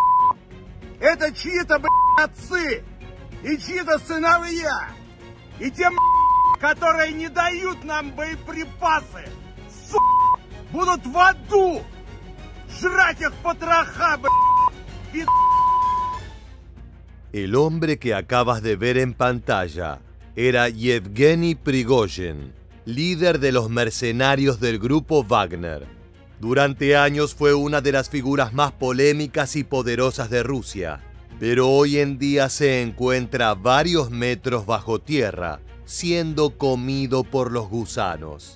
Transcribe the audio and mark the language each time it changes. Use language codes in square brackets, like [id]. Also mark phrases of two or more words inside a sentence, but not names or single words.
[ru] Это чьи-то, блядь, отцы и чьи-то сыновья. И те, которые не дают нам боеприпасы, сука, будут в аду жрать их потроха, блядь. [es] El hombre que acabas de ver en pantalla era Yevgeny Prigozhin, líder de los mercenarios del grupo Wagner. Durante años fue una de las figuras más polémicas y poderosas de Rusia, pero hoy en día se encuentra a varios metros bajo tierra, siendo comido por los gusanos.